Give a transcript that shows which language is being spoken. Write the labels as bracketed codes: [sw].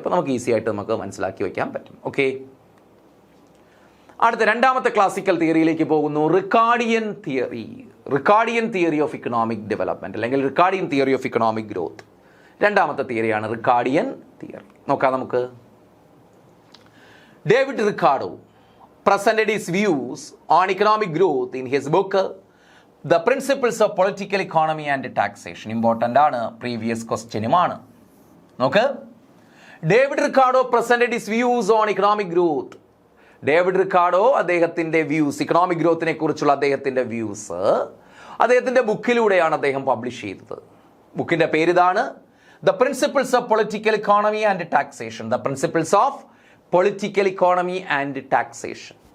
[ml] അപ്പോൾ നമുക്ക് ഈസി ആയിട്ട് നമുക്ക് മനസ്സിലാക്കി വയ്ക്കാൻ പറ്റും. ഓക്കെ, അടുത്ത രണ്ടാമത്തെ ക്ലാസിക്കൽ തിയറിയിലേക്ക് പോകുന്നു. Ricardian theory. Ricardian theory of economic development അല്ലെങ്കിൽ Ricardian theory of economic growth. രണ്ടാമത്തെ തിയറിയാണ് റിക്കാർഡിയൻ തിയറി. നോക്കാം നമുക്ക്. David Ricardo [en] presented his views on economic growth in his book The Principles of Political Economy and Taxation. Important ആണ്, previous questionുമാണ്. [ml] നോക്ക്, [en] David Ricardo presented his views on economic growth. [ml] David Ricardo അദ്ദേഹത്തിൻ്റെ views, economic ഗ്രോത്തിനെ കുറിച്ചുള്ള അദ്ദേഹത്തിൻ്റെ views അദ്ദേഹത്തിൻ്റെ ബുക്കിലൂടെയാണ് അദ്ദേഹം publish ചെയ്തത്. ബുക്കിൻ്റെ പേരിതാണ് the principles of political economy and taxation. [en] The principles of political economy and taxation.